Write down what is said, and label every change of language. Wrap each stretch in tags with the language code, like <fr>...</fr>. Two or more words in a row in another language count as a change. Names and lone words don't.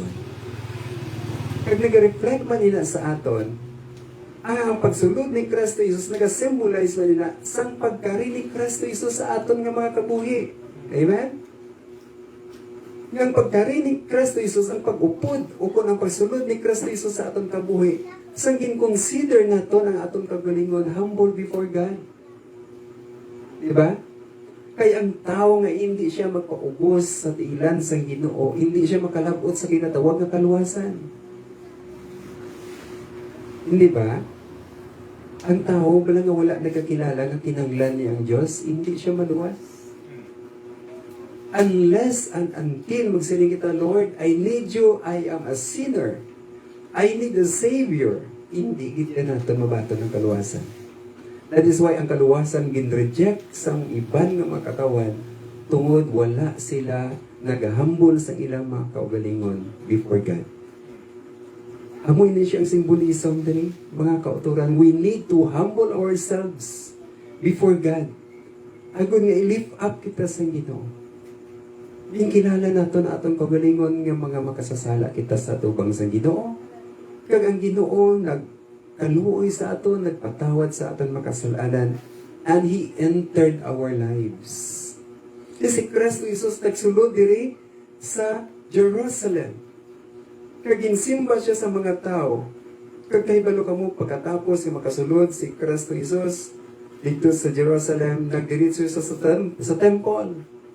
<hil>Kag nag-reflect man ina sa aton, ang pagsulod ni Kristo Jesus nag-symbolize man ina sang pagkari ni Kristo Jesus sa aton nga mga kabuhi. Amen? Ang pagkari ni Kristo Jesus, ang pag-upod o kung ang pagsulod ni Kristo Jesus sa aton kabuhi, sang in-consider naton ang atong kagalingon,</hil> <en>humble before God.</en> <tl>Diba?</tl> <hil>Kaya ang tao nga hindi siya magpaubos sa tiilan sang Ginoo, hindi siya makalabot sa kinatawag na kaluwasan.</hil> <tl>Hindi ba?</tl> <hil>Ang tao, bala nga wala nagkakilala nga kinanglan niya ang Diyos, hindi siya maluwas.</hil> <en>Unless and until</en> <hil>magsiling kita,</hil> <en>Lord, I need you, I am a sinner. I need a Savior.</en> <tl>Hindi kita natin mabato ng kaluwasan.</tl> <en>That is why</en> <hil>ang kaluwasan gin-reject sang iban nga mga katawan tungod wala sila nagahambol sa ilang mga kaugalingon</hil> <en>before God.</en> <hil>Amoy na siyang symbolism din, mga kauturan.</hil> <en>We need to humble ourselves before God.</en> <hil>Agon nga i-lift up kita sa Ginoo. Yung kilala nato na atong kaugalingon nga mga makasasala kita sa tubang sa Ginoo. Kag ang Ginoo nagkaluoy sa aton, nagpatawad sa aton makasalanan,</hil> <en>and He entered our lives.</en> <hil>Si Kristo Jesus nagsulod diri sa Jerusalem. Kag ginsimba siya sa mga tao. Kag kahibalo kamo pagkatapos nga makasulod si Kristo Jesus dito sa Jerusalem, nagdiretso siya sa temple.</hil>